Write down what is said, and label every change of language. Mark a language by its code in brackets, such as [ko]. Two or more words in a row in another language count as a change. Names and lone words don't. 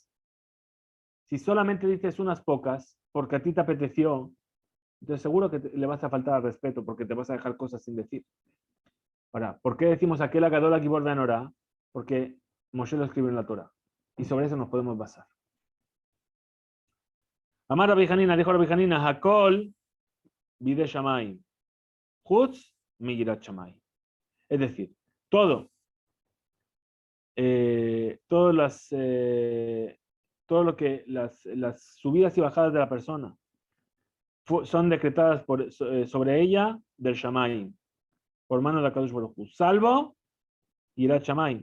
[es] Si solamente dices unas pocas, porque a ti te apeteció, entonces seguro que le vas a faltar al respeto, porque te vas a dejar cosas sin decir. Ahora, ¿por qué decimos aquel [he] הגדול הגבור והנורא? [es] Porque Moshe lo escribió en la Torah. Y sobre eso nos podemos basar. [he] אמר רבי חנינא, dijo Rabbi Hanina, הכל בידי שמים, חוץ מיראת שמים. [es] Es decir, todo lo que las subidas y bajadas de la persona son decretadas sobre ella del Shamayim, por mano de [he] הקדוש ברוך הוא, [es] salvo [he] יראת שמים.